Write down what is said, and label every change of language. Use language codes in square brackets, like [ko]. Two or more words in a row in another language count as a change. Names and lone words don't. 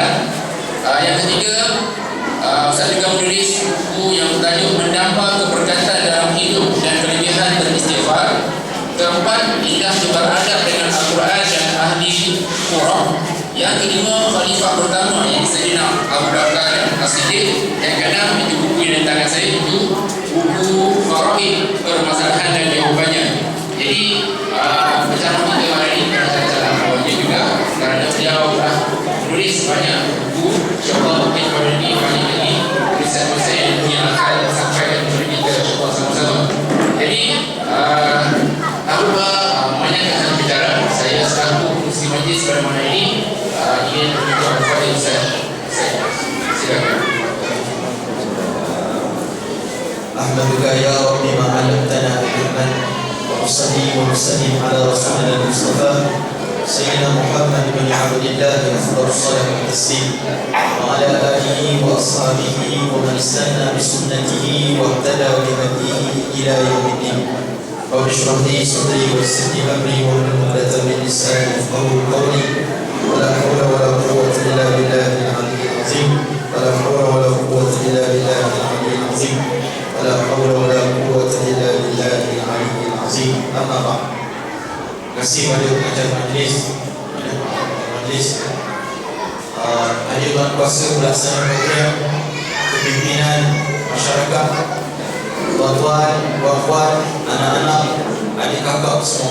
[ms] Yang ketiga Ustaz juga menulis buku yang bertajuk Menambah Keberkatan dalam Hidup dan Kelebihan Beristighfar. Keempat, Indah Beradab dengan Al-Quran dan Ahli Quran. Yang kelima, Khalifah pertama yang Sayyidina Abu Bakar As-Siddiq. Yang keenam, itu buku yang tangan saya itu buku Faraid permasalahan dan jawabannya. Jadi macam kita hari ini cara-cara awalnya juga kerana beliau telah menulis banyak buku. InsyaAllah mungkin pada ini banyak lagi tulisan-tulisan yang akan sampaikan kepada kita insyaAllah sama-sama. Jadi tanpa menyatakan bicara, saya selaku kursi majlis pada malam ini ingin berbicara kepada Ustaz. Silakan. [ar] الحمد لله يا ربي ما علمتنا علما وأصلي وأسلم على رسولنا المصطفى سيدنا محمد بن عبد الله أفضل الصلاة والتسليم وعلى آله وأصحابه ومن استن بسنته واهتدى بهديه إلى يوم الدين. رب اشرح لي صدري ويسر لي أمري واحلل عقدة من لساني يفقهوا قولي. ولا حول ولا قوة إلا بالله العلي العظيم. ولا حول ولا قوة إلا بالله العلي العظيم. لا حول ولا قوة إلا بالله العلي العظيم. أما بعد. [ms] Terima kasih pada pengajar majlis, hadir tuan kuasa pelaksanaan program, kepimpinan masyarakat, tuan-tuan, puan-puan, anak-anak, adik kakak semua.